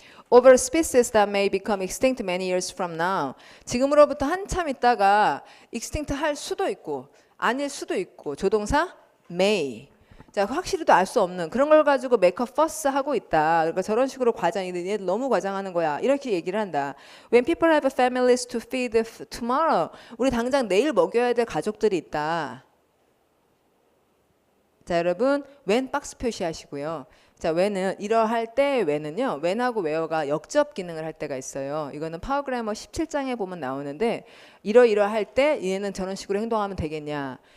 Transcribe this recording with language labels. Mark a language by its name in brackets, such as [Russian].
[English] over species that may become extinct many years from now. [Korean] 지금으로부터 한참 있다가 extinct 할 수도 있고 아닐 수도 있고 조동사 may. 자, 확실히도 알 수 없는 그런 걸 가지고 [English] make a fuss [Korean] 하고 있다. 그러니까 저런 식으로 얘들 너무 과장하는 거야. 이렇게 얘기를 한다. [English] When people have families to feed tomorrow. [Korean] 우리 당장 내일 먹여야 될 가족들이 있다. 자, 여러분 when 박스 표시하시고요. 자, when은 이러할 때 when은요. when하고 where가 역접 기능을 할 때가 있어요. 이거는 파워그래머 17장에 보면 나오는데 이러이러할 때 얘는 저런 식으로 행동하면 되겠냐.